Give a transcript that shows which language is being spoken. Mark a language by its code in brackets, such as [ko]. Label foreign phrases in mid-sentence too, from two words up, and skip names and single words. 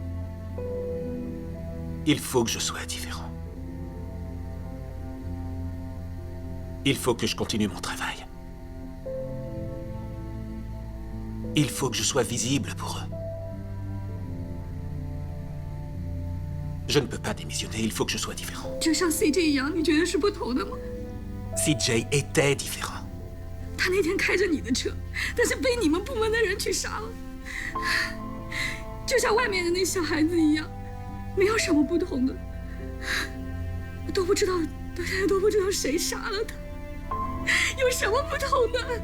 [fr] Il faut que je sois différent. Il faut que je continue mon travail. Il faut que je sois visible pour eux. Je ne peux pas démissionner, il faut que je sois différent. [zh] 就像 CJ 一样，你觉得是不同的吗？ [fr] CJ était différent. [zh] 他那天开着你的车，但是被你们部门的人去杀了，就像外面的那小孩子一样，没有什么不同的。都不知道，到现在都不知道谁杀了他，有什么不同的？